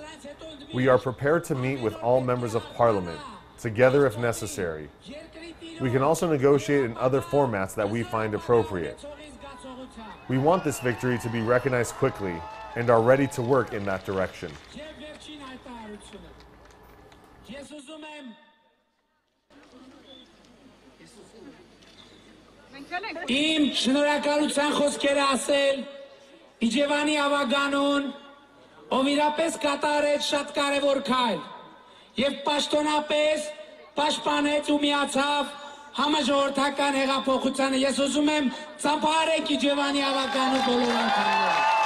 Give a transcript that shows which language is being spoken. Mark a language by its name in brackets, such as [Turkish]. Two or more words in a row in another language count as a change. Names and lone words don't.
[English] We are prepared to meet with all members of Parliament, together if necessary. We can also negotiate in other formats that we find appropriate. We want this victory to be recognized quickly and are ready to work in that direction. [Armenian] Իմ շնորհակալության խոսքերը ասել Իջևանի ավագանուն, ով իրապես կատարեց շատ կարևոր քայլ եւ պաշտոնապես պաշտպանեց ու միացավ համաժողովրդական հեղափոխությանը։ Ես ուզում եմ ծափարեք Իջևանի ավագանու բոլոր անդամները։